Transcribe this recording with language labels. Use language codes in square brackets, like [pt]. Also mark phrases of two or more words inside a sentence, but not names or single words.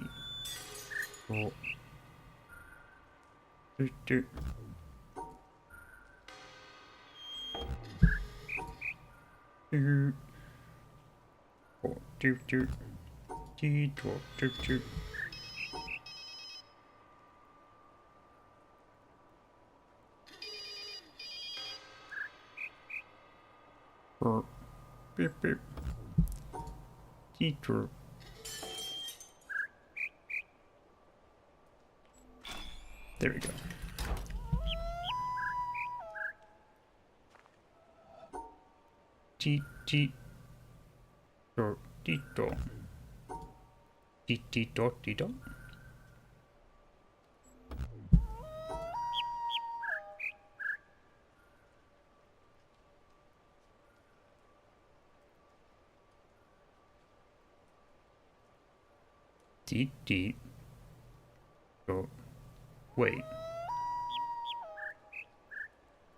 [en] Oh. Do, do. Do. Oh, do, do. Dee, do, do, do. Oh. Beep, beep. Detour. There we go. Deet, deet. Do, deet, do. Deet, deet, do, deet, do. Deet, deet. Oh, wait.